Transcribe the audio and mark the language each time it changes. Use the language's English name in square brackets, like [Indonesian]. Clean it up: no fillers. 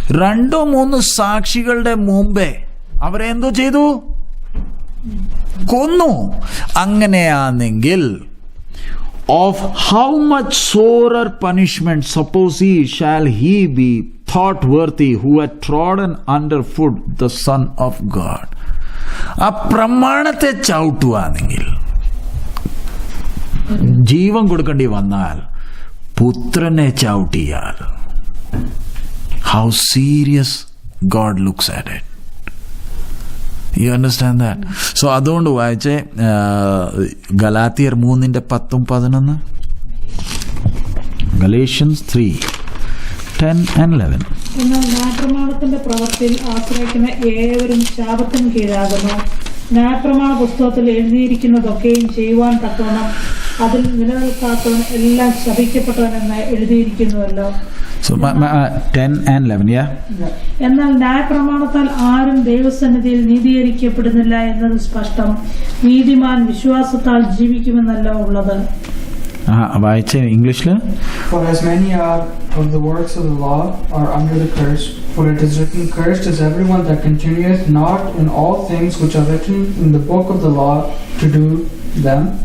[Malayalam] 2-3 സാക്ഷികളുടെ മുമ്പേ അവരെ എന്തോ ചെയ്തു? കൊന്നു. അങ്ങനെയാണെങ്കിൽ [English] of how much sorer punishment suppose he shall he be thought worthy who had trodden underfoot the Son of God. [Malayalam] ആ പ്രമാണത്തെ ചവിട്ടുവാണെങ്കിൽ, ജീവൻ കൊടുക്കേണ്ടി വന്നാൽ, പുത്രനെ ചവിട്ടിയാൽ, [English] how serious God looks at it. You understand that? [Malayalam] So അതുകൊണ്ട് വായിച്ചേ ഗലാത്യർ 3:10-11. [English] Galatians 3:10-11. [Malayalam] എന്നാൽ ന്യായപ്രമാണത്തിന്റെ പ്രവൃത്തിയിൽ ആശ്രയിക്കുന്ന ഏവരും ശാപത്തിന് കീഴാകുന്നു. ന്യായപ്രമാണ പുസ്തകത്തിൽ എഴുതിയിരിക്കുന്നതൊക്കെയും ചെയ്യുവാൻ തക്കവണ്ണം അതിൽ നിലനിൽക്കാത്തവൻ എല്ലാം ശപിക്കപ്പെട്ടവനെന്ന് എഴുതിയിരിക്കുന്നുവല്ലോ. [English] So 10-11, yeah. [Malayalam] എന്നാൽ ന്യായപ്രമാണത്താൽ ആരും ദൈവസന്നിധിയിൽ നീതീകരിക്കപ്പെടുന്നില്ല എന്നത് സ്പഷ്ടം. നീതിമാൻ വിശ്വാസത്താൽ ജീവിക്കുമെന്നല്ല ഉള്ളത്. വായിച്ചേ ഇംഗ്ലീഷില്. [English] For as many are of the works of the law are under the curse, for it is written, cursed is everyone that continueth not in all things which are written in the book of the law to do them.